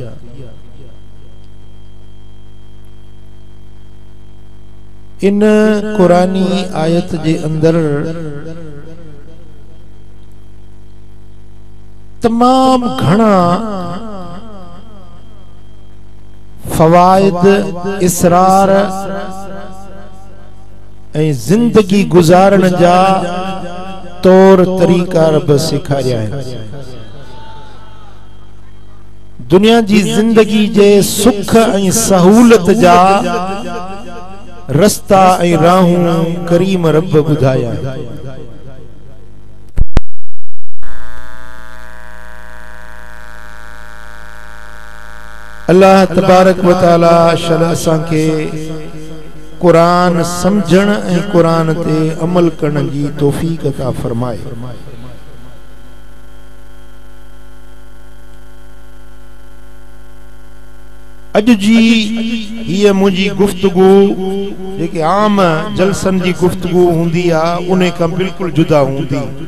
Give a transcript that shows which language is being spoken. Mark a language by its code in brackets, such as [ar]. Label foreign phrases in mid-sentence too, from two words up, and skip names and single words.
[sd] इन कुरानी आयत जे अंदर तमाम घणा फवाइद, इसरार ऐं जिंदगी गुजारण जा तौर तरीक़ा रब सेखारिया आहिनि। दुनिया जी जिंदगी जे सुख ऐं सहूलत जा रस्ता ऐं राहूं करीम रब ॿुधाया आहिनि। [ar] الله تبارك وتعالى [sd] शल असांखे कुरान समझण ऐं कुरान ते अमल करण जी तौफीक अता फरमाए। अज जी हीअ मुंहिंजी गुफ्तगू जेके आम जलसन जी गुफ्तगू हूंदी आहे उन खां बिल्कुलु जुदा हूंदी।